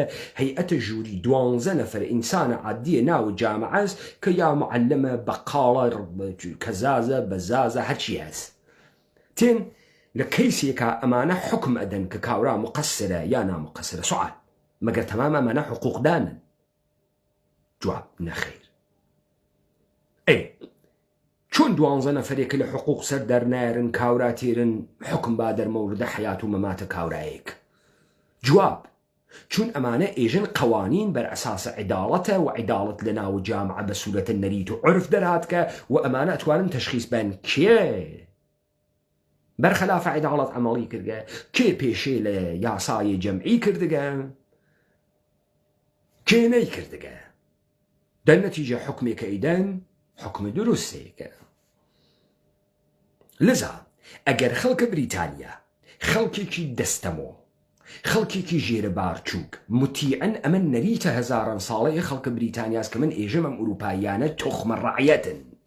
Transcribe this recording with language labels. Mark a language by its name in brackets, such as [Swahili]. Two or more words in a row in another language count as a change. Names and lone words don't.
[Central Kurdish] هەیئەتە ژووری 12 نەفەر ئینسانە عادیە ناو جامعەز کە یا معلمە بەقاڵە کەزازە بەزازە هەرچی هەست تێن لە کەیسێکە ئەمانە حکم ئەدەن کە کاورا مقەسرە یا نامقەسرە سوال مەگەر تەمام ئەمانە حقوقدانن جواب نەخێر چۆن 12 نەفرێکە لە حقوق سەر دەرنایرن کاورا تێرن حکم با دەرمەوردە حیات و مەماتە کاورایەک جواب چون ئەمانە ئێژن قوانین بەر ئەساسە عیداڵەتە و عیداڵەت لە ناو جامعە بە سوورەتە نەریت و عرف دەرهاتکە و ئەمانە ئەتوانن تەشخیص بن کێ بەرخەلافە عیداڵەت ئەمەڵی کردگە کێ پێشێ لە یاسای جەمعی کردگە کێ نەی کردگە دەرنەتیجە حکمێکە ئیدەن حکم دروستێکە لذا ئەگەر خەڵکە بریتانیا خەڵکێکی دەستەمۆ خەڵکێکی ژێرە بارچووک متیعەن ئەمە نەریتە هەزاران ساڵەیە خەڵکە بریتانیاس کە من ئێژەم ئەم ئوروپاییانە تۆخمە ڕعیەتن